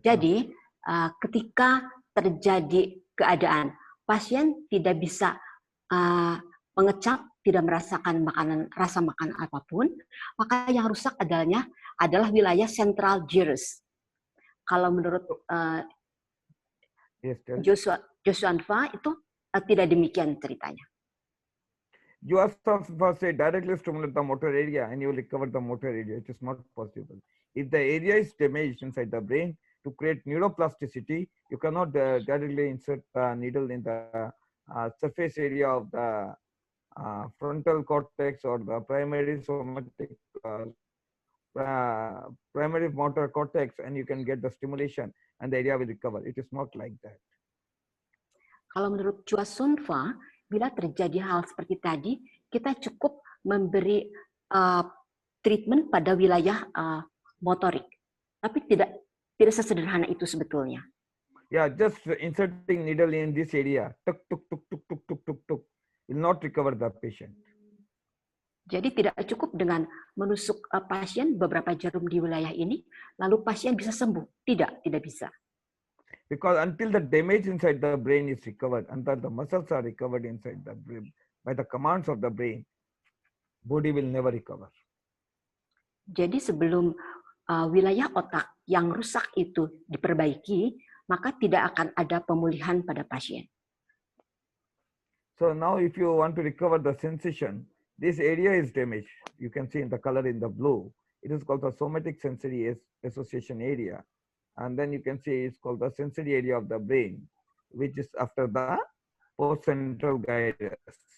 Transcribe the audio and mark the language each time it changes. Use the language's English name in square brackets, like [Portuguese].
[Indonesian] Jadi ketika terjadi keadaan pasien tidak bisa mengecap, tidak merasakan rasa makan apapun, maka yang rusak adalah wilayah central gyrus. Kalau menurut Joshua Anfa itu tidak demikian ceritanya. [English] Joshua first said directly stimulate the motor area and you will recover the motor area. It is not possible. If the area is damaged inside the brain, to create neuroplasticity, you cannot directly insert the needle in the surface area of the frontal cortex or the primary somatic primary motor cortex, and you can get the stimulation and the area will recover. It is not like that. [Indonesian] Kalau menurut Chua Sunfa, bila terjadi hal seperti tadi, kita cukup memberi treatment pada wilayah motorik, tapi tidak sesederhana itu sebetulnya. [English] Yeah, just inserting needle in this area, tuk tuk tuk tuk tuk tuk tuk tuk, will not recover the patient. [Indonesian] Jadi tidak cukup dengan menusuk pasien beberapa jarum di wilayah ini, lalu pasien bisa sembuh. Tidak bisa. [English] Because until the damage inside the brain is recovered, until the muscles are recovered inside the brain by the commands of the brain, body will never recover. [Indonesian] Jadi sebelum wilayah otak yang rusak itu diperbaiki, maka tidak akan ada pemulihan pada pasien. [English] So now if you want to recover the sensation, this area is damaged. You can see in the color in the blue. It is called the somatic sensory association area. And then you can see it's called the sensory area of the brain, which is after the postcentral gyrus.